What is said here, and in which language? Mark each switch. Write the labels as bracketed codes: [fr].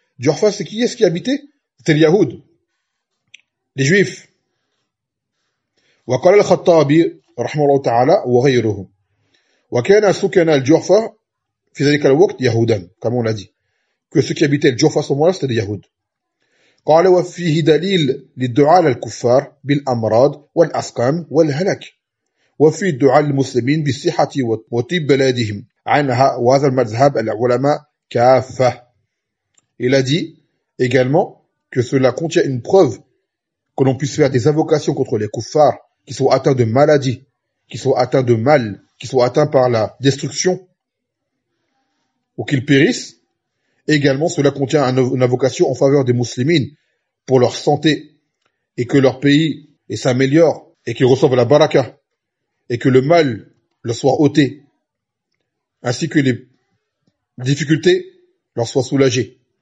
[fr] Jurfa, c'est qui est-ce qui habitait? C'était les Yahoud. Les Juifs. [ar] وقال الخطابي رحمه الله تعالى وغيره. وكان سكن الجحفة في ذلك الوقت يهودا كما [fr] on a dit que ceux qui habitaient le Jurfa à ce moment-là c'était des Yahoud. [ar] قال وفيه دليل للدعاء للكفار بالأمراض والأسقام والهلاك وفي الدعاء للمسلمين بالصحة وطيب بلادهم عنها وهذا المذهب العلماء كافة. [fr] Il a dit également que cela contient une preuve que l'on puisse faire des invocations contre les kuffars qui sont atteints de maladies, qui sont atteints de mal, qui sont atteints par la destruction ou qu'ils périssent. Également, cela contient une invocation en faveur des muslimines pour leur santé et que leur pays s'améliore et qu'ils reçoivent la baraka et que le mal leur soit ôté ainsi que les difficultés leur soient soulagées.